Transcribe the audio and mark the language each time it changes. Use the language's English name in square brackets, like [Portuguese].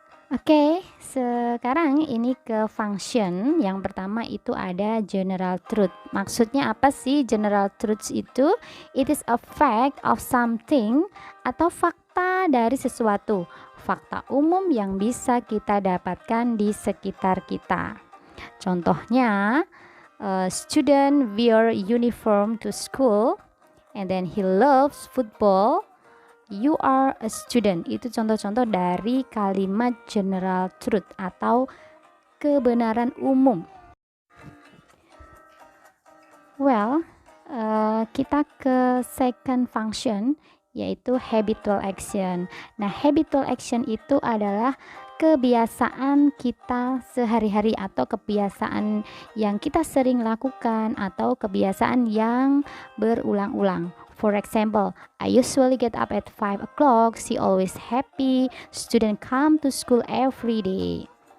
[Indonesian] Oke, sekarang ini ke function. Yang pertama itu ada general truth. Maksudnya apa sih general truth itu? [English] It is a fact of something [Indonesian] atau fakta dari sesuatu. Fakta umum yang bisa kita dapatkan di sekitar kita. Contohnya, [English] a student wear uniform to school and then he loves football. You are a student. [Indonesian] Itu contoh-contoh dari kalimat general truth atau kebenaran umum. Well, kita ke second function, yaitu habitual action. Nah, habitual action itu adalah kebiasaan kita sehari-hari atau kebiasaan yang kita sering lakukan atau kebiasaan yang berulang-ulang. [English] For example, I usually get up at 5 o'clock. She always happy. Student come to school every day.